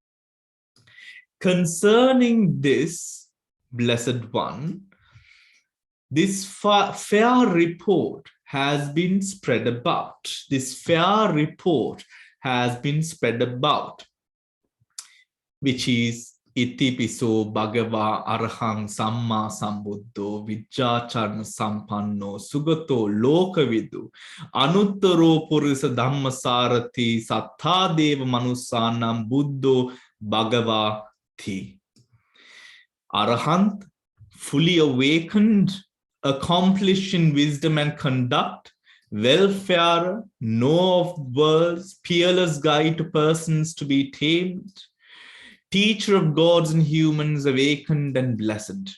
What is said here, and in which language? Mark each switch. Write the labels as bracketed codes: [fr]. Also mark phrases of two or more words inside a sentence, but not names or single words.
[en] Concerning this blessed one, this fair report has been spread about. This fair report has been spread about, which is [pi] Itipiso Bhagava Arahang Samma Sambuddho Vijjacharana Sampanno Sugato Lokavidu Anuttaro Purisa Dhammasarathi Sattadeva Manusanam Buddho Bhagavati. [en] Arahant, fully awakened, accomplished in wisdom and conduct, welfare, know of worlds, peerless guide to persons to be tamed, teacher of gods and humans, awakened and blessed.